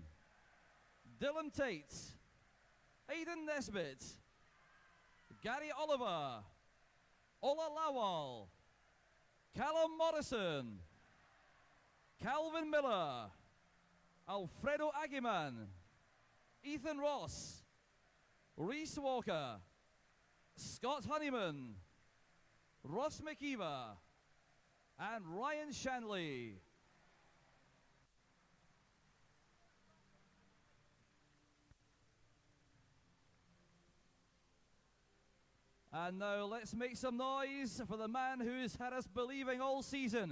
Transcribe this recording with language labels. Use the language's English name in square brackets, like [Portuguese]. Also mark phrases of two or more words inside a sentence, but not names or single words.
[English] Dylan Tate, Aidan Nesbitt, Gary Oliver, Ola Lawal, Callum Morrison, Calvin Miller, Alfredo Aguiman, Ethan Ross, Reese Walker, Scott Honeyman, Ross McKeever, and Ryan Shanley. And now let's make some noise for the man who's had us believing all season.